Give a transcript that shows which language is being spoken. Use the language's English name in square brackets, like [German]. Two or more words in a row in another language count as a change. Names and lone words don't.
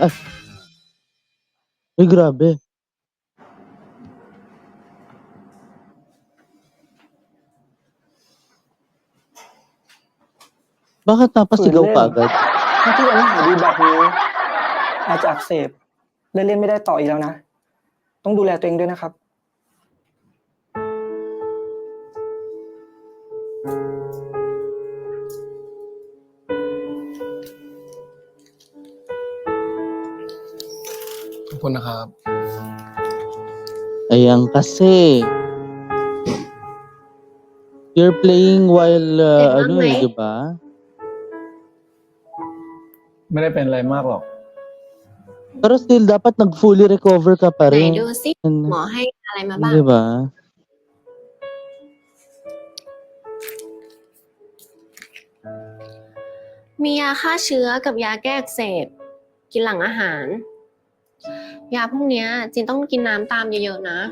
[Filipino] Ay, grabe. Bakit napasigaw ka agad? [Thai] ที่ยังไม่หายดีแบบนี้อาจจะอักเสบและเล่นไม่ได้ต่ออีกแล้วนะต้องดูแลตัวเองด้วยนะครับ ขอบคุณนะครับ [Filipino] Ayan kasi. [English] You're playing while, [Filipino] di ba? [Thai] ไม่ได้เป็นอะไรมากหรอก [Filipino] Pero still, dapat nag- [English] fully recover [Filipino] ka pa [Thai] ไหน [Filipino] rin. [Thai] ดูสิหมอให้อะไรมาบ้าง [Filipino] Di ba? [Thai] มียาฆ่าเชื้อกับยาแก้อักเสบกินหลังอาหาร ยาพวกเนี้ยจินต้องกินน้ำตามเยอะๆนะ